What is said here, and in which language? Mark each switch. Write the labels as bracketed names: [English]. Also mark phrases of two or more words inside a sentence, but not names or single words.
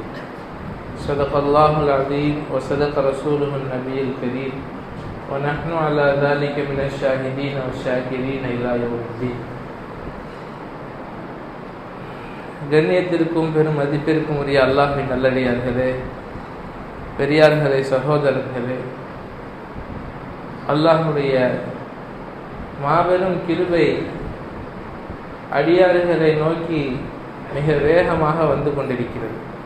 [Arabic] صدق الله العظيم وصدق رسوله النبي الكريم ونحن على ذلك من الشاهدين والشاكرين إلى يوم الدين. [Tamil] கண்ணியத்திற்கும் பெரும் மதிப்பிற்கும் உரிய அல்லாஹ்வின் நல்லடியார்களே, பெரியார்களே, சகோதரர்களே, அல்லாஹ்வுடைய மாபெரும் கிருபை அடியார்களை நோக்கி மிக வேகமாக வந்து கொண்டிருக்கிறது.